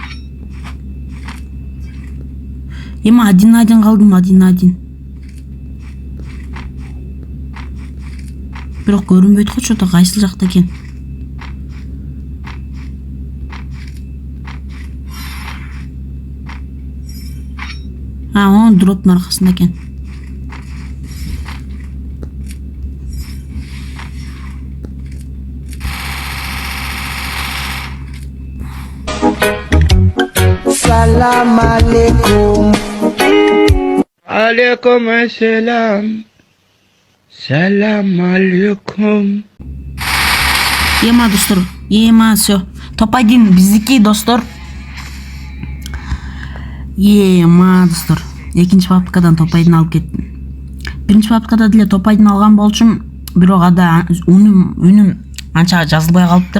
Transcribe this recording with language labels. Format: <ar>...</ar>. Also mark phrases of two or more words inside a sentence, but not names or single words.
<ky>Ема один калдым, один. Бирок көрүнбөйт го чото кайсыл жакта экен. Он дроптун аркасында экен.</ky> <ar>سلام عليكم. عليكم السلام. سلام عليكم.</ar> <ky>Ема достор, все. Топ-1 биздики достор. Ема достор. Экинчи папкадан топ-1 алып кеттим. Биринчи папкада деле топ-1 алган болчумун, бирок ада үнүм анча жазылбай калыптыр.</ky>